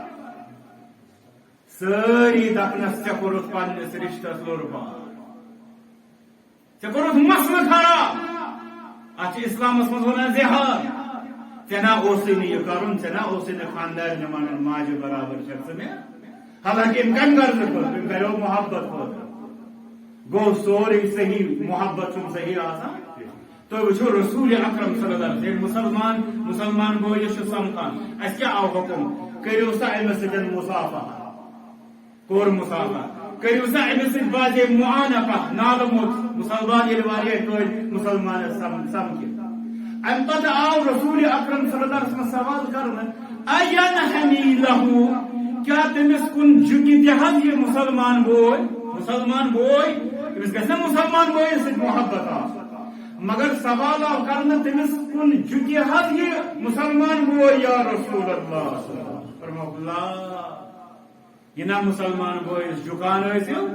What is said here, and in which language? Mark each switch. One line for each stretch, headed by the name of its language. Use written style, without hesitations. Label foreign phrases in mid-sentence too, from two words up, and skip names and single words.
Kashmiri: سٲری دپنس ژےٚ کوٚرُتھ پننِس رشتس لوٚربار ژےٚ کوٚرُتھ مسلہٕ خراب اتھ چھِ اسلامس منٛز ونان زِہار ژےٚ نا اوسُے نہٕ یہِ کرُن ژےٚ نا اوسُے نہٕ خانٛدارنہِ ونُن ماجہِ برابر چھکھ ژٕ مےٚ حالانکہِ أمۍ کمہِ غرضہٕ خٲطرٕ أمۍ کریو محبت خٲطرٕ گو سورُے صحیح محبت چھُنہٕ صحیح آسان تُہۍ وٕچھِو رسول اکرم
Arabic: صلی اللہ علیہ وسلم
Kashmiri: مسلمان بٲیِس چھُ سمکھان اَسہِ کیٛاہ آو حُکم کٔرِو سا أمِس سۭتۍ مُصافہ کوٚر مُصافہ کٔرِو سا أمِس سۭتۍ باسے معانقہ نالہٕ موٚت مُسلمان ییٚلہِ واریاہ کٲلۍ مُسلمانس سمکھِ امہِ پتہٕ آو رسول اکرم
Arabic: صلی اللہ علیہ وسلم
Kashmiri: سوال کرنہٕ
Arabic: اینحنی لہو
Kashmiri: کیٛاہ تٔمِس کُن جُکہِ تہِ حظ یہِ مسلمان بوے أمِس گژھِ نا مسلمان بٲیِس سۭتۍ محبت آسُن مگر سوال آو کرنہٕ تٔمِس کُن جُکہِ حظ یہِ مسلمان بوے
Arabic: یا رسول اللہ
Kashmiri: فرموکھ لا یہِ نا مسلمان بٲیِس جُکان ٲسِو